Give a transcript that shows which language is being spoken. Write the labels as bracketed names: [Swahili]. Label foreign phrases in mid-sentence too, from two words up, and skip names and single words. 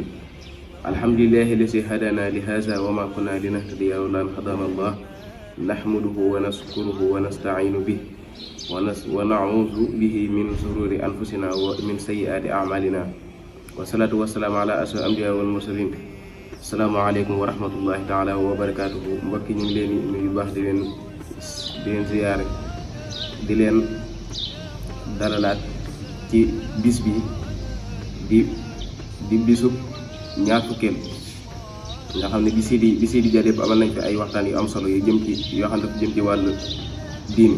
[Arabic] الحمد لله الذي هدانا لهذا وما كنا لنهتدي لولا أن هدانا الله. نحمده ونشكره ونستعين به ونعوذ به من شرور أنفسنا ومن سيئات أعمالنا. والصلاة والسلام على أشرف الأنبياء والمرسلين. السلام عليكم ورحمة الله تعالى وبركاته. [Wolof] mbokki ñu ngi leen di nuyu baax di leen ziyaare di leen dalalaat ci bis bi di bisub ñaar fukkeel nga xam ne bisi di jar yëpp amal nañ fi ay waxtaan yu am solo yu jëm ci yoo xam ne dafa jëm ci wàllu diini.